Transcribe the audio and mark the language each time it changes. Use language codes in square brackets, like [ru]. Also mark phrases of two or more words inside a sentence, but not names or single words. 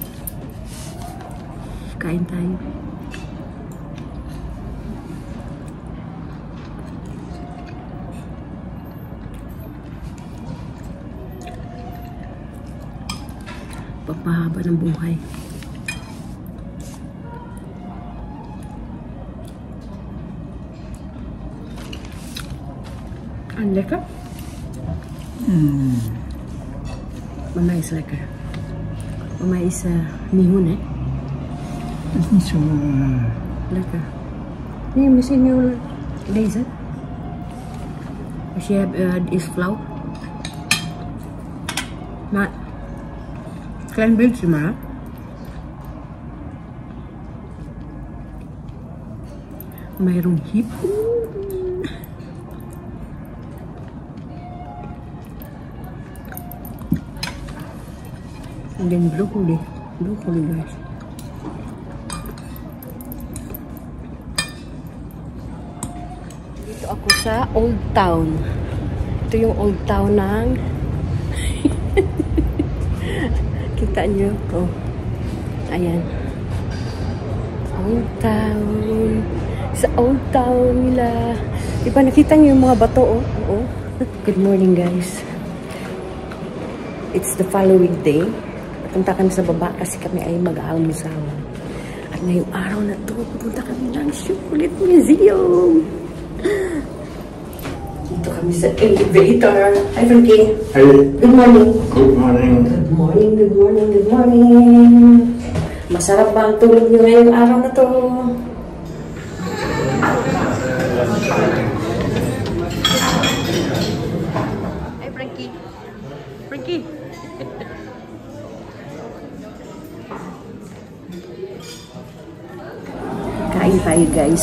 [tl] Kain tayo. Papahaba ng buhay. Ang lekker. [nl] Mama is lekker. Mama is mihun, eh? Dat is niet zo... Lekker. Nee, misschien nu deze. Als je hebt, is flauw. Maar, klein beetje maar. [tl] Mayroong hipon. [en] And then broccoli. Broccoli, guys. [tl] Dito ako sa Old Town. Ito yung Old Town ng... Kita nyo? Oh. Ayan. Old Town. Sa Old Town nila. Diba nakita nyo yung mga bato, oh? Oo. [en] Good morning, guys. It's the following day. [tl] Punta kami sa baba kasi kami ay mag-almusal. At ngayong araw na to, pupunta kami ng Chocolate Museum. Dito kami sa elevator. [en] Hi, Frankie. Hey. Good morning. Good morning. Good morning, good morning, good morning. [tl] Masarap ba ang tulog niyo ngayong araw na to? [en] Hi, Frankie. [tl] Frankie. Kain tayo, guys.